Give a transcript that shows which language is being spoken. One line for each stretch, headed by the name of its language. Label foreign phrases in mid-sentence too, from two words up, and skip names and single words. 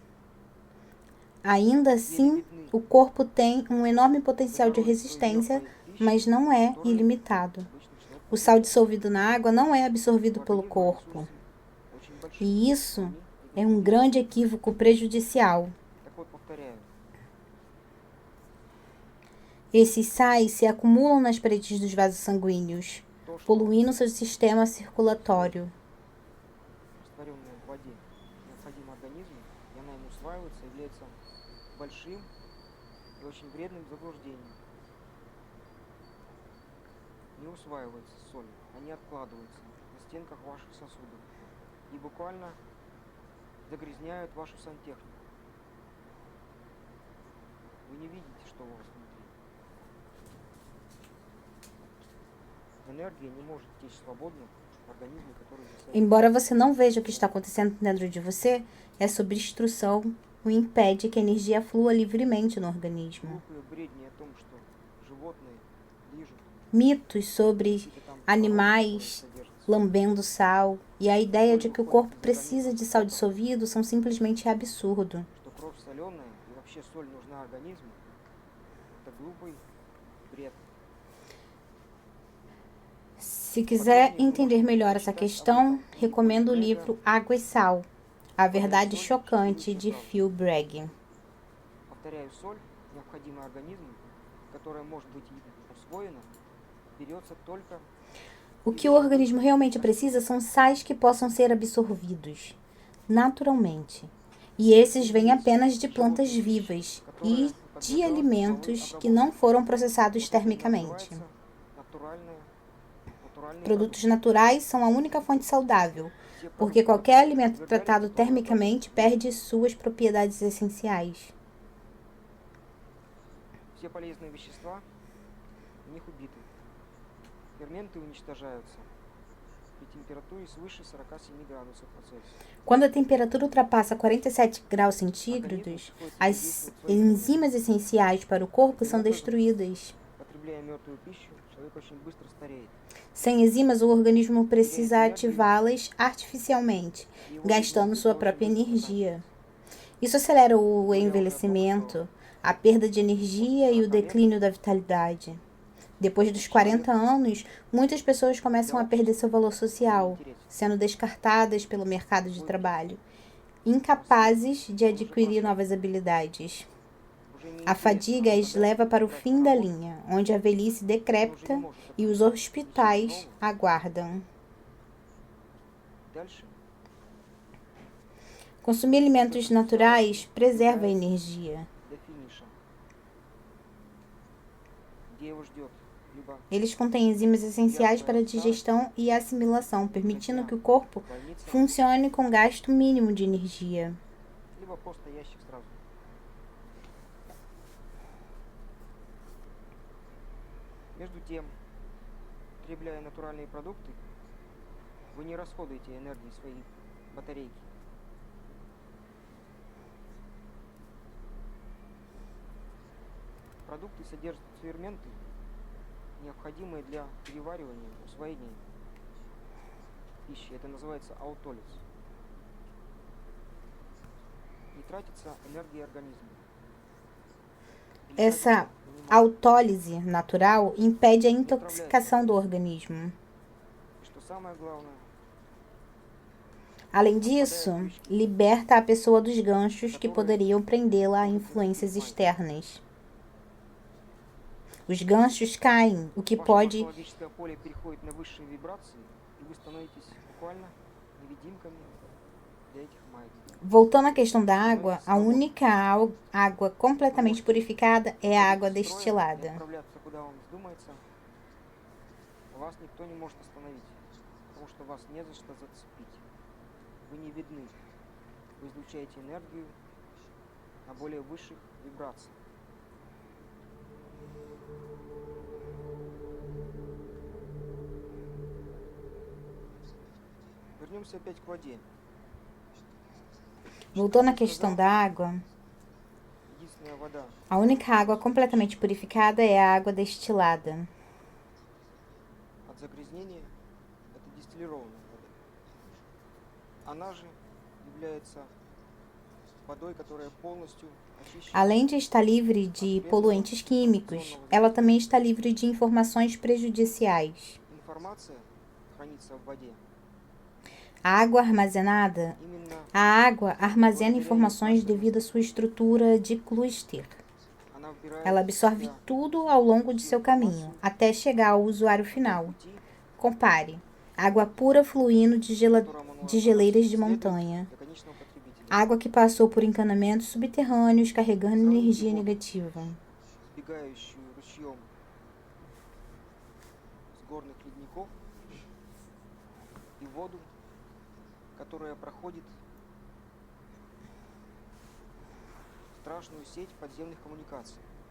Portuguese: Ainda assim, o corpo tem um enorme potencial de resistência, mas não é ilimitado. O sal dissolvido na água não é absorvido pelo corpo. E isso é um grande equívoco prejudicial.
Russian: Так вот, повторяю,
Portuguese: Esses sais se acumulam nas paredes dos vasos sanguíneos,
Russian: то, что
Portuguese: poluindo seu sistema circulatório.
Russian: растворенное в воде необходимо организму, и она им усваивается, является большим и очень вредным заблуждением. Не усваивается соль, они откладываются на стенках ваших сосудов и буквально загрязняют вашу сантехнику. Вы не видите, что у вас внутри. Энергия не может течь свободно в организме, который засорен.
Portuguese: Embora você não veja o que está acontecendo dentro de você, essa obstrução o impede que a energia flua livremente no organismo.
Russian: Глупые бредни о том, что животные лижут,
Portuguese: Mitos sobre
Russian: какие-то там
Portuguese: animais
Russian: содержатся.
Portuguese: lambendo sal e a ideia de que o corpo precisa de sal dissolvido são simplesmente absurdo.
Russian: Что кровь соленая и вообще соль нужна организму, это глупый бред.
Portuguese: Se quiser entender melhor essa questão, recomendo o livro Água e Sal, A Verdade Chocante de Phil Bragg.
Russian: Повторяю, соль, необходимая организму, которая может быть усвоена, берется только
Portuguese: O que o organismo realmente precisa são sais que possam ser absorvidos naturalmente. E esses vêm apenas de plantas vivas e de alimentos que não foram processados termicamente. Produtos naturais são a única fonte saudável, porque qualquer alimento tratado termicamente perde suas propriedades essenciais.
Russian: Все полезные вещества в них убиты. Ферменты уничтожаются при температуре свыше 47 градусов по Цельсию.
Portuguese: Quando a temperatura ultrapassa 47 graus centígrados, as enzimas essenciais para o corpo são destruídas.
Russian: Потребляя мертвую пищу, человек очень быстро стареет.
Portuguese: Sem enzimas, o organismo precisa ativá-las artificialmente, gastando sua própria energia. Isso acelera o envelhecimento, a perda de energia e o declínio da vitalidade. Depois dos 40 anos, muitas pessoas começam a perder seu valor social, sendo descartadas pelo mercado de trabalho, incapazes de adquirir novas habilidades. A fadiga as leva para o fim da linha, onde a velhice decrépita e os hospitais aguardam.
Russian: Дальше
Portuguese: Consumir alimentos naturais preserva a energia.
Russian: до финиша, где его ждет либо
Portuguese: Eles contêm enzimas essenciais para a digestão e assimilação, permitindo que o corpo
Russian: больница,
Portuguese: funcione com gasto mínimo de energia.
Russian: либо просто ящик сразу. Между тем, потребляя натуральные продукты, вы не расходуете энергии своей батарейки. Продукты содержат ферменты, необходимые для переваривания, усвоения пищи. Это называется аутолиз. Не тратится энергия организма.
Portuguese: Essa autólise natural impede a intoxicação do organismo.
Russian: Что самое главное,
Portuguese: Além disso, liberta a pessoa dos ganchos que poderiam prendê-la a influências externas. Os ganchos caem, o que
Russian: ваше
Portuguese: pode
Russian: морфологическое поле переходит на высшие вибрации, и вы становитесь буквально невидимками для этих маятников.
Portuguese: Voltando à questão da água, a única água completamente purificada é a água
Russian: И
Portuguese: destilada.
Russian: отправляться куда вам вздумается, вас никто не может остановить, потому что вас не за что зацепить. Вы не видны. Вы излучаете энергию на более высших вибрациях. Вернемся опять к воде.
Portuguese: Voltando à questão da água,
Russian: Единственная вода,
Portuguese: a única água completamente purificada é a água destilada.
Russian: от загрязнения это дистиллированная вода. Она же является водой, которая полностью очищена.
Portuguese: Além de estar livre de poluentes químicos, ela também está livre de informações prejudiciais.
Russian: Информация хранится в воде
Portuguese: A água armazenada
Russian: именно
Portuguese: A água armazena informações devido à sua estrutura de cluster.
Russian: она вбирает
Portuguese: Ela
Russian: в
Portuguese: absorve
Russian: себя
Portuguese: tudo ao longo de
Russian: всю
Portuguese: seu caminho,
Russian: информацию
Portuguese: até chegar ao usuário
Russian: на том
Portuguese: final.
Russian: пути,
Portuguese: Compare. Água pura fluindo de
Russian: которым
Portuguese: de
Russian: она
Portuguese: geleiras de
Russian: следует
Portuguese: montanha.
Russian: для конечного потребителя,
Portuguese: Água que passou por encanamentos subterrâneos carregando energia negativa.
Russian: сбегающую ручьем с горных ледников, и воду, которая проходит страшную сеть подземных коммуникаций.